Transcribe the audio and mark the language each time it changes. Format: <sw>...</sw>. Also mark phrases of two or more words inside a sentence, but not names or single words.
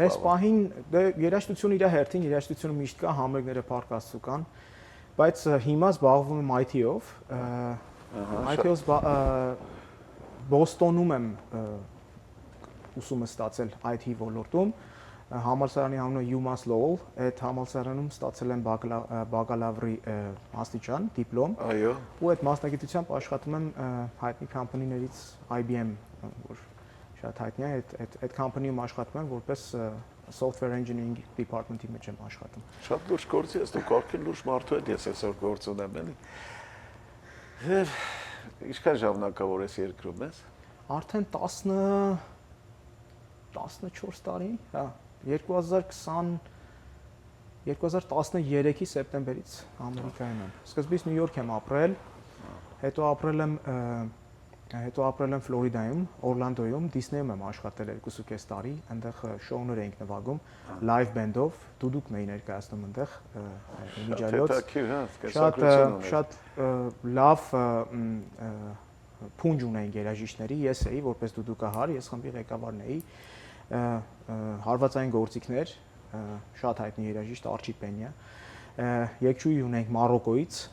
<hy>Այս պահին դե երաժշտությունը իր հերթին, երաժշտությունը միշտ կա, համերգները փառք Աստծո կան, բայց հիմա զբաղվում եմ IT-ով։ IT-ով Բոստոնում եմ ուսումը ստացել IT ոլորտում։ Համալսարանի անունը UMass Lowell, այդ համալսարանում ստացել եմ բակալավրի աստիճան, դիպլոմ։ Այո։ Ու այդ մասնագիտությամբ աշխատում եմ հայտնի կամպանիներից IBM, որ շատ հայտնի է, այդ կամպանիում աշխատում եմ որպես</hy> <en>software engineering department-</en> <hy>ի մեջ եմ աշխատում։ Շատ լուրջ գործ ես, դու կարգին լուրջ մարդու հետ ես այսօր գործ ունեմ, էլի։ Ինչքան ժամանակավոր ես երկրում ես։ Արդեն 14 տարի, հա, 2013-ի սեպտեմբերից Ամերիկայում եմ։ Սկզբից Նյու Յորք եմ ապրել, հետո ապրել եմ Ֆլորիդայում, Օրլանդոյում, Դիսնեյում եմ աշխատել 2.5 տարի, այնտեղ շոուներ էինք նվագում,</hy> <en>live band-</en> <hy>ով, դուդուկ մեի ներկայացնում այնտեղ իմիջիայլոց։ Շատ լավ փունջ ունեին երաժիշտների, ես էի որպես դուդուկահար, ես խմբի ղեկավարն էի, հարվածային գործիքներ, շատ հայտնի երաժիշտ Արչի Պենյա, երգչուհի ունենք Մարոկոից,</hy>